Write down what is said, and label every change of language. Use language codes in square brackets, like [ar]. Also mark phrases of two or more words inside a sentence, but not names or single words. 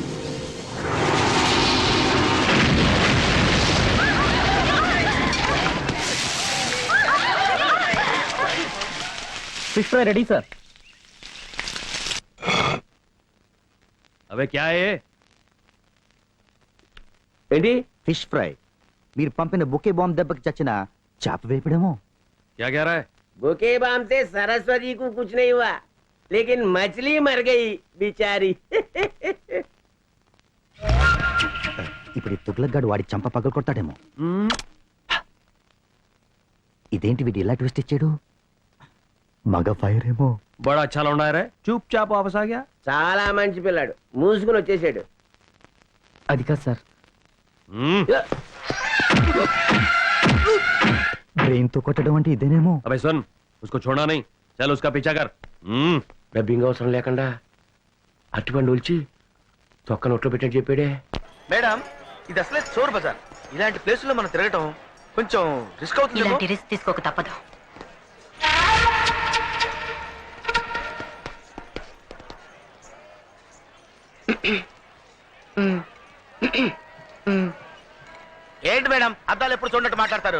[en] Fish fry ready sir. [hi] अबे क्या है? [te] ఏంటి? [en] Fish fry. [te] మీరు పంపిన [en] bouquet bomb [te] దెబ్బకి చచ్చిన చేప వేపడేమో. [hi] क्या कह रहा है? बुके बाम से सरस्वती को कुछ नहीं हुआ, लेकिन मछली मर गई बेचारी। [te] ఇప్పుడు ఈ తుగ్లక్ వాడి చంప పగలు కొడతాడేమో. ఇదేంటి వీడు ఇలా ట్విస్ట్ ఇచ్చాడు? మగ ఫైర్ ఏమో. [hi] बड़ा अच्छा लौंडा है रे, चुपचाप वापस आ गया. [te] చాలా మంచి పిల్లాడు, మూసుకుని వచ్చేసాడు. అది కాదు సార్, బ్రెయిన్ తో కొట్టడం అంటే ఇదేనేమో. [hi] अबे सुन, उसको छोड़ना नहीं, चल उसका पीछा कर. [te] డబ్బింగ్ అవసరం లేకుండా అరటిపండు ఒలిచి తొక్క నోట్లో పెట్టని చెప్పాడే. మేడం ఇది అసలే చోర్ బజార్. ఇలాంటి ప్లేసుల్లో మనం తిరగటం కొంచెం రిస్క్ అవుతుంది. ఇలాంటి రిస్క్ తీసుకోక తప్పదు. ఏంటి మేడం అద్దాలు ఎప్పుడు చూడనట్టు మాట్లాడతారు?